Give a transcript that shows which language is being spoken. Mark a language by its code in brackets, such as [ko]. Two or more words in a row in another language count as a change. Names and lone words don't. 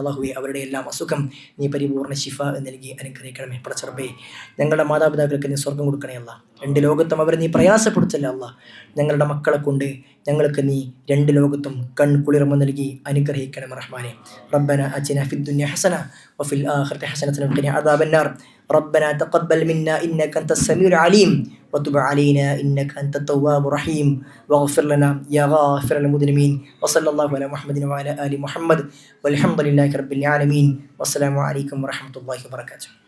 [ml] അല്ലാഹുവേ, അവരുടെ എല്ലാം അസുഖം നീ പരിപൂർണ്ണ ശിഫ നൽകി അനുഗ്രഹിക്കണമേ. പടച്ചറബ്ബേ, ഞങ്ങളുടെ മാതാപിതാക്കൾക്ക് നീ സ്വർഗ്ഗം കൊടുക്കണേ അല്ലാഹ്. രണ്ട് ലോകത്തും അവരെ നീ പ്രയാസപ്പെടുത്തല്ല അല്ലാ. ഞങ്ങളുടെ മക്കളെ കൊണ്ട് ഞങ്ങൾക്ക് നീ രണ്ട് ലോകത്തും കൺകുളിർമ നൽകി അനുഗ്രഹിക്കണം റഹ്മാനെ. [ar] ربنا آتنا في الدنيا حسنة وفي الآخرة حسنة وقنا عذاب النار. ربنا تقبل منا إنك أنت السميع العليم وتب علينا إنك أنت التواب الرحيم واغفر لنا يا غافر المذنبين. وصلى الله على محمد وعلى آل محمد والحمد لله رب العالمين. والسلام عليكم ورحمة الله وبركاته.